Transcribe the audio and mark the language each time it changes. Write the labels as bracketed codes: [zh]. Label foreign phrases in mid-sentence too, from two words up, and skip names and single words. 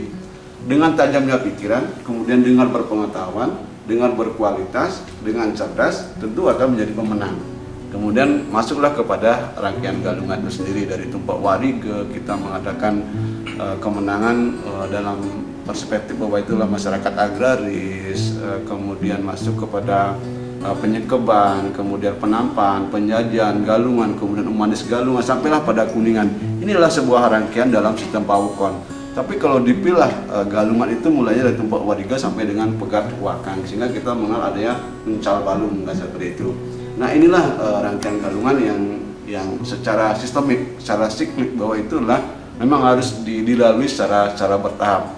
[id] Dengan tajamnya pikiran, kemudian dengan berpengetahuan, dengan berkualitas, dengan cerdas, tentu akan menjadi pemenang. Kemudian masuklah kepada rangkaian galungan itu sendiri. Dari Tumpak Wari kita mengadakan kemenangan dalam perspektif bahwa itulah masyarakat agraris, kemudian masuk kepada penyekeban, kemudian penampan, penjajan, galungan, kemudian umanis galungan, sampailah pada Kuningan. Inilah sebuah rangkaian dalam sistem paukon. Tapi kalau dipilah galungan itu mulainya dari Tumpak Wariga sampai dengan Pegat Wakang, sehingga kita mengenal adanya Uncal Balung, seperti itu. Nah, inilah rangkaian galungan yang secara sistemik, secara siklik, bahwa itulah memang harus dilalui secara bertahap.